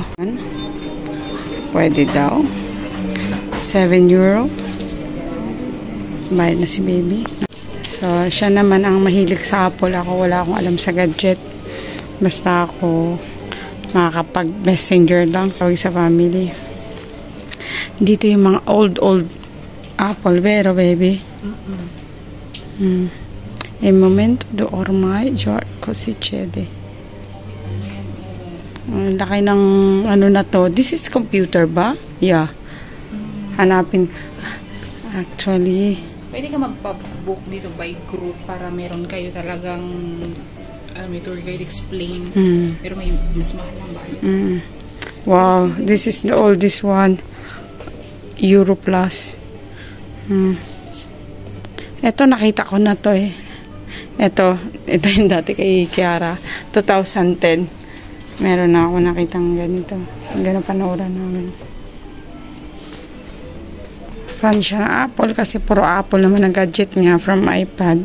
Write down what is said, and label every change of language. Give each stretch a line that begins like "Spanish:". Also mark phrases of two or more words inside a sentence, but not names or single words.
Filipino: Pwede daw. 7 euro. Bayad na si baby. So, siya naman ang mahilig sa Apple. Ako, wala akong alam sa gadget. Basta ako makakapag-messenger lang. Tawag sa family. Dito yung mga old Apple. Vero, baby. Un momento de ormai Giorgio Cede. Ang laki ng ano na to.
English: This is computer ba? Yeah.
Filipino: Hanapin. Actually, pwede ka magpa-book dito
English: by group
Filipino: para meron kayo talagang may
English: tour guide explain.
Filipino: Pero may mas mahal lang ba?
English: Wow, this is the oldest one.
Filipino: Euro Plus. Ito nakita ko na to eh. Ito yung dati kay Kiara. 2010. Meron na ako nakitang ganito. Ganun panooran namin. Fan siya ng Apple kasi puro Apple naman ang gadget niya from iPad.